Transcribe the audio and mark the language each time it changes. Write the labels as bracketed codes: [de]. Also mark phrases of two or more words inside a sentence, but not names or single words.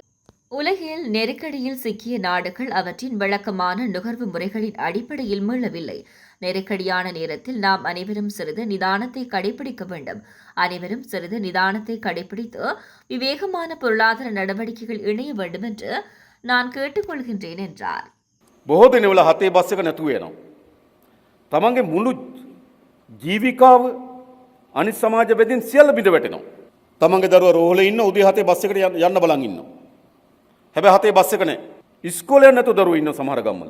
[ta] உலகில் நெருக்கடியில் சிக்கிய நாடுகள் அவற்றின் வழக்கமான நுகர்வு முறைகளின் அடிப்படையில் மீளவில்லை. நெருக்கடியான நேரத்தில் நாம் அனைவரும் சிறிது நிதானத்தை கடைபிடிக்க வேண்டும். அனைவரும் சிறிது நிதானத்தை கடைபிடித்து விவேகமான பொருளாதார நடவடிக்கைகள் இணைய வேண்டும் என்று நான் கேட்டுக்கொள்கின்றேன் என்றார். [si] බොහෝ දිනවල හතේ බස් එක නැතුව යනවා. තමන්ගේ මුළු ජීවිකාව අනිත් සමාජ බෙදින් සියල්ල බිඳ වැටෙනවා. තමන්ගේ දරුවා රෝහලේ ඉන්න උදේ 7 බස් එකට යන්න බලන් ඉන්නවා. හැබැයි 7 බස් එක නැහැ. ඉස්කෝලේ නැතුව දරුවෝ ඉන්න සමහර ගම්වල.